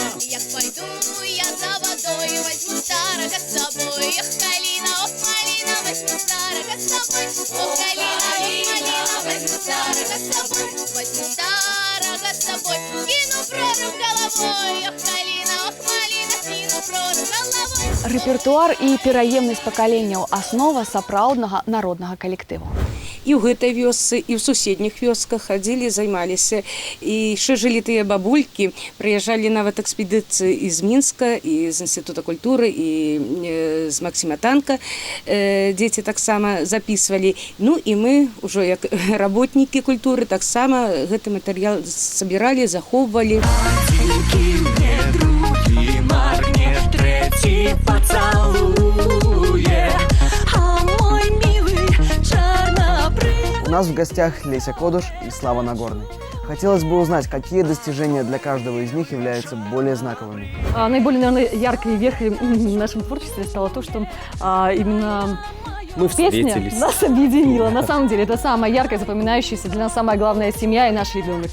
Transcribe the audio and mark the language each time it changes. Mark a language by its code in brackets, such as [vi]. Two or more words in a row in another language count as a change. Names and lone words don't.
[ru] Як пойду я за водой, возьму старого с собой, ох, калина, ох, малина, возьму старого с собой, ох, калина, ох, малина, возьму старого с собой, возьму старого с собой, кину прорубь головой, ох, калина, ох, малина, кину прорубь головой. [be] Рэпертуар і пераемнасць пакаленняў – аснова сапраўднага народнага калектыву. І ў гэтай вёсцы, і ў суседніх вёсках хадзілі, займаліся. І яшчэ жылі тыя бабулькі, прыязджалі нават экспедыцыі з Мінска, і з Інстытута культуры, і з Максіма Танка. Дзеці таксама запісвалі. Ну і мы, ўжо як работнікі культуры, таксама гэты матэрыял сабіралі, захоўвалі. [ru] У нас в гостях Леся Кодуш и Слава Нагорный. Хотелось бы узнать, какие достижения для каждого из них являются более знаковыми. Наиболее, наверное, яркой вехой в нашем творчестве стало то, что именно Мы песня встретились. нас объединила. На самом деле, это самая яркая, запоминающаяся для нас самая главная семья и наш ребенок.